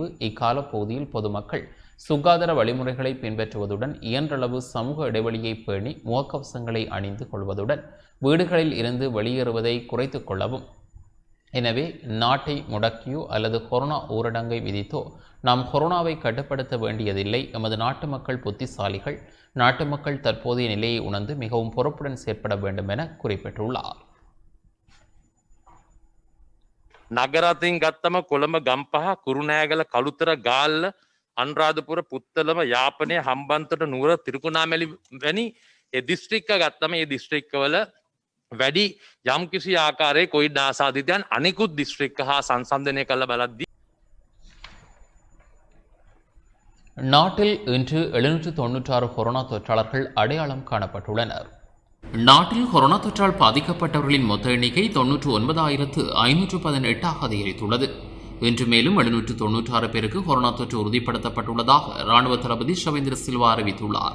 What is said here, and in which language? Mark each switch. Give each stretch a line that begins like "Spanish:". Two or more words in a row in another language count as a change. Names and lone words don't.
Tamil: இக்கால பகுதியில் பொதுமக்கள் சுகாதார வழிமுறைகளை பின்பற்றுவதுடன் இயன்றளவு சமூக இடைவெளியை பேணி முகக்கவசங்களை அணிந்து கொள்வதுடன் வீடுகளில் இருந்து வெளியேறுவதை குறைத்துக் கொள்ளவும். எனவே நாட்டை முடக்கியோ அல்லது கொரோனா ஊரடங்கை விதித்தோ நாம் கொரோனாவை கட்டுப்படுத்த வேண்டியதில்லை. எமது நாட்டு மக்கள் புத்திசாலிகள். நாட்டு மக்கள் தற்போதைய நிலையை உணர்ந்து மிகவும் பொறுப்புடன் செயற்பட வேண்டும் என குறிப்பிட்டுள்ளார்.
Sinhala: නගරතින් ගත්තම කොළඹ ගම්පහ කුරුණෑගල කළුතර ගාල්ල අනුරාධපුර පුත්තලම යාපනය හම්බන්තොට නුවර තිරුකුණාමැලි වැනි ඒ දිස්ත්‍රික්ක ගත්තම ඒ දිස්ත්‍රික්කවල වැඩි යම් කිසි ආකාරයේ කොවිඩ් ආසාදිතයන් අනෙකුත් දිස්ත්‍රික්ක හා සංසන්ධනය කළ බලද්දී
Tamil: நாட்டில் இன்று 796 கொரோனா தொற்றாளர்கள் அடையாளம் காணப்பட்டுள்ளனர். நாட்டில் கொரோனா தொற்றால் பாதிக்கப்பட்டவர்களின் மொத்த எண்ணிக்கை 99,518 அதிகரித்துள்ளது. இன்று மேலும் 796 பேருக்கு கொரோனா தொற்று உறுதிப்படுத்தப்பட்டுள்ளதாக இராணுவ தளபதி ஷவேந்திர சில்வா அறிவித்துள்ளார்.